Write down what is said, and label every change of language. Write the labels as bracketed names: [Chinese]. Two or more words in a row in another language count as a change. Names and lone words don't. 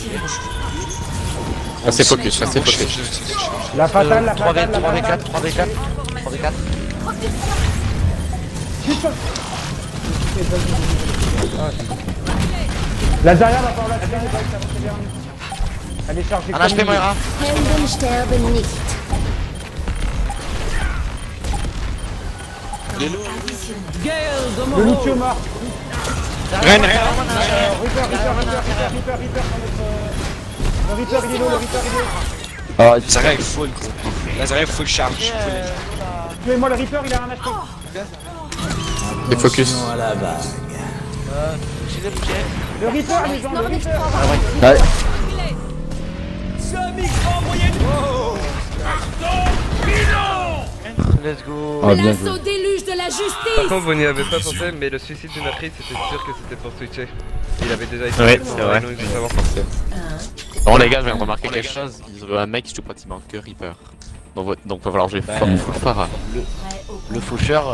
[French] Restez focus. La fatale, la 3v4, fatale, la fatale. 3v4. La Zarya va pas la tuer, c'est pas que ça va se faire. Elle est chargée Un comme HP une- Moira. [German] Helden sterben nicht. [French] Le Lucio mort. Reine. Reaper sur notre... Le Reaper il est low, le Reaper il est low. Ah, Zarya est full, gros. La Zarya est [English] full charge. [French] Tuez-moi le Reaper, il a un HP. Les focus. J'ai bouché. Le Reaper les gens, le Reaper. ouais. [English] Let's go. [French] Ah, bien Place joué. au déluge de la Par justice. contre, vous n'y avez pas pensé, mais le suicide d'une matrice, c'était sûr que c'était pour switcher. Il avait déjà été Ouais, fait, c'est vrai. donc il faut savoir. Bon les gars, je viens de remarquer quelque chose. Ils ont un mec qui joue pratiquement que Reaper. Donc va falloir jouer full Pharah. Le faucheur.